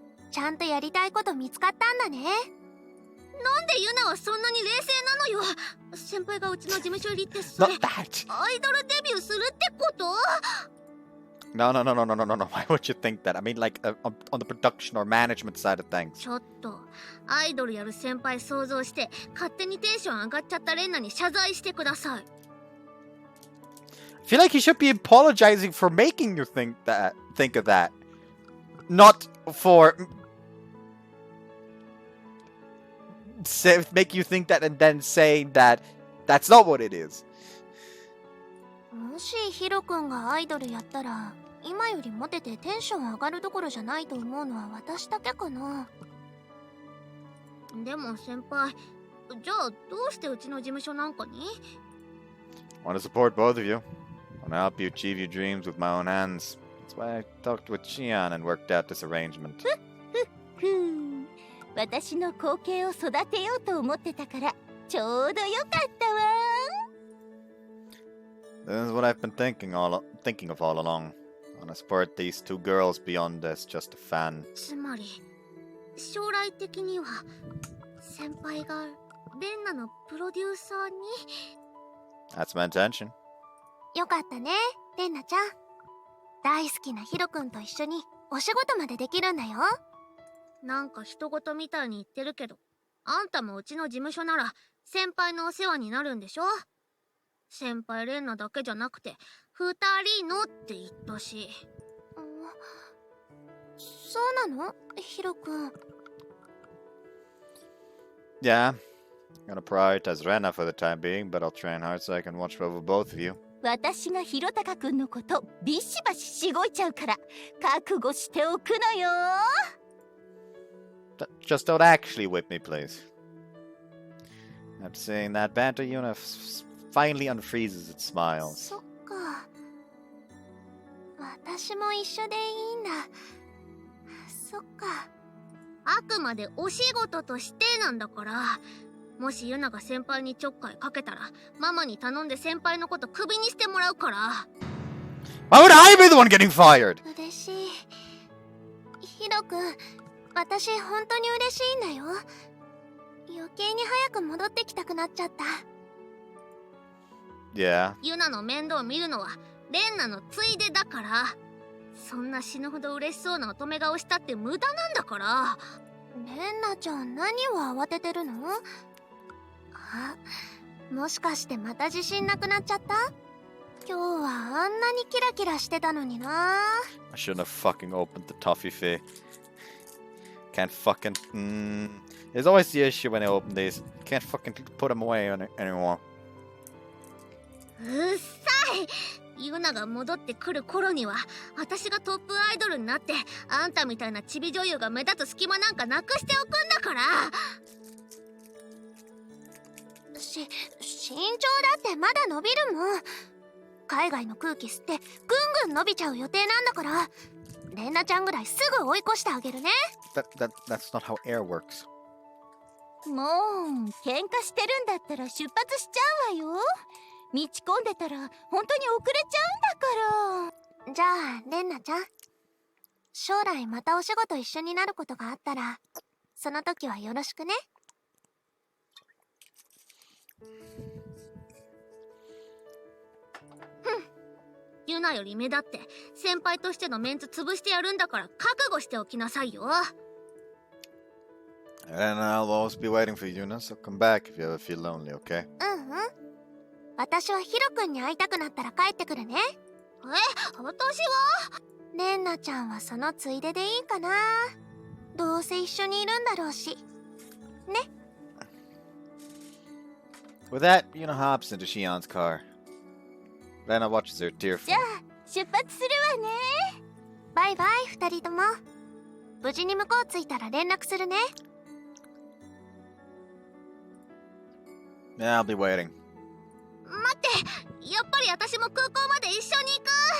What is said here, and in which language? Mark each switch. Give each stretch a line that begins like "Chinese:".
Japanese: ちゃんとやりたいこと見つかったんだね。なんでユナはそんなに冷静なのよ。先輩がうちの事務所入りってそれ
English: Not that!
Japanese: アイドルデビューするってこと？
English: No. Why would you think that? I mean, like, on the production or management side of things.
Japanese: ちょっとアイドルやる先輩想像して勝手にテンション上がっちゃったレンナに謝罪してください。
English: I feel like you should be apologizing for making you think of that. Not for make you think that and then saying that that's not what it is.
Japanese: もしヒロ君がアイドルやったら今よりモテてテンション上がるどころじゃないと思うのは私だけかな。でも先輩、じゃあどうしてうちの事務所なんかに？
English: I want to support both of you. I want to help you achieve your dreams with my own hands. That's why I talked with Xian and worked out this arrangement.
Japanese: 私の後継を育てようと思ってたからちょうどよかったわ。
English: This is what I've been thinking of all along. I want to support these two girls beyond this, just a fan.
Japanese: つまり将来的には先輩がレンナのプロデューサーに？
English: That's my intention.
Japanese: よかったね、レンナちゃん。大好きなヒロ君と一緒にお仕事までできるんだよ。なんか人事みたいに言ってるけど、あんたもうちの事務所なら先輩のお世話になるんでしょ。先輩レンナだけじゃなくて二人のって言ったし。そうなの、ヒロ君。
English: Yeah, I'm gonna prioritize Renna for the time being, but I'll train hard so I can watch over both of you.
Japanese: 私がひろたかくんのことビシバシしごいちゃうから覚悟しておくのよ。
English: Just don't actually whip me, please. After seeing that banter, Yuna finally unfreezes its smiles.
Japanese: そっか。私も一緒でいいんだ。そっか。あくまでお仕事としてなんだから。もしユナが先輩にちょっかいかけたら、ママに頼んで先輩のことクビにしてもらうから。
English: Why would I be the one getting fired?
Japanese: 嬉しい。ヒロ君、私本当に嬉しいんだよ。余計に早く戻ってきたくなっちゃった。
English: Yeah.
Japanese: ユナの面倒を見るのはレンナのついでだから。そんな死ぬほど嬉しそうな乙女顔したって無駄なんだから。レンナちゃん、何を慌ててるの？あ、もしかしてまた自信なくなっちゃった？今日はあんなにキラキラしてたのにな。
English: I shouldn't have fucking opened the toffee fee. Can't fucking... There's always the issue when I open these. Can't fucking put them away anymore.
Japanese: うっさい。ユナが戻ってくる頃には私がトップアイドルになって、あんたみたいなチビ女優が目立つ隙間なんかなくしておくんだから。身長だってまだ伸びるもん。海外の空気吸ってぐんぐん伸びちゃう予定なんだから、レンナちゃんぐらいすぐ追い越してあげるね。
English: That's not how air works.
Japanese: もう喧嘩してるんだったら出発しちゃうわよ。道込んでたら本当に遅れちゃうんだから。じゃあレンナちゃん、将来またお仕事一緒になることがあったら、その時はよろしくね。ユナより目立って先輩としてのメンツ潰してやるんだから、覚悟しておきなさいよ。
English: And I'll always be waiting for Yuna, so come back if you ever feel lonely, okay?
Japanese: 私はヒロ君に会いたくなったら帰ってくるね。私はレンナちゃんはそのついででいいかな。どうせ一緒にいるんだろうし。ね。
English: With that, Yuna hops into Shion's car. Renna watches her tearful.
Japanese: じゃあ出発するわね。バイバイ二人とも。無事に向こう着いたら連絡するね。
English: Yeah, I'll be waiting.
Japanese: 待って、やっぱり私も空港まで一緒に行く。